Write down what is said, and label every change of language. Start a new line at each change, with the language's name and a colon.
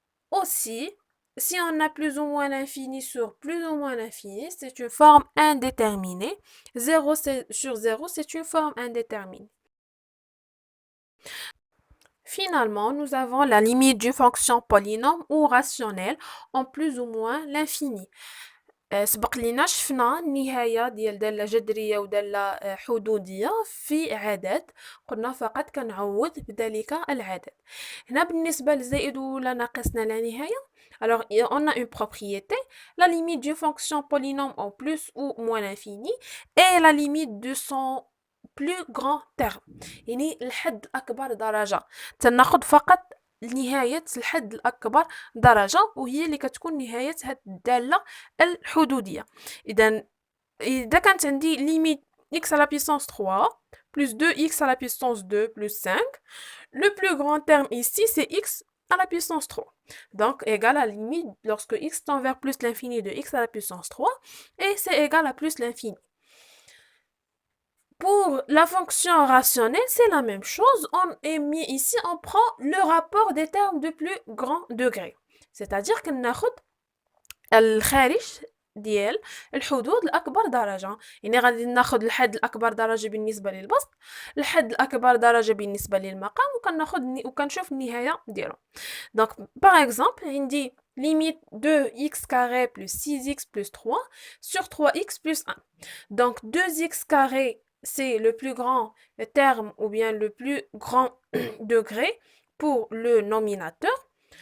French: Aussi, si on a plus ou moins l'infini sur plus ou moins l'infini, c'est une forme indéterminée. 0 sur 0, c'est une forme indéterminée. Finalement, nous avons la limite d'une fonction polynôme ou rationnelle en plus ou moins l'infini.
Arabic: سبق لينا شفنا النهاية ديال دالة جذرية ودالة حدودية في عدد، قلنا فقط كنعوض بذلك العدد. هنا بالنسبة لزائد ولا ناقصنا لا نهاية،
French: alors on a une propriété, la limite d'une fonction polynôme en plus ou moins l'infini et la limite de son plus grand terme،
Arabic: يعني الحد الأكبر درجة. تناخد فقط نهاية الحد الأكبر درجة وهي اللي كتكون نهاية هاد الدالة الحدودية. إذا كانت عندي
French: limite x à la puissance 3 plus 2x à la puissance 2 plus 5, le plus grand terme ici c'est x à la puissance 3. Donc égal à la limite lorsque x tend vers plus l'infini de x à la puissance 3 et c'est égal à plus l'infini. Pour la fonction rationnelle, c'est la même chose. Ici, on prend le rapport des termes de plus grand degré. C'est-à-dire qu'on
Arabic: ناخد الخارج ديال الحدود الأكبر درجة. يعني غادي ناخد الحد الأكبر درجة بالنسبة للبسط، الحد الأكبر درجة بالنسبة للمقام، وكنشوف النهاية ديالو.
French: Donc, par exemple,
Arabic: عندي
French: limite de x carré plus 6x plus 3 sur 3x plus 1. Donc, 2x carré c'est le plus grand terme ou bien le plus grand degré pour le nominateur.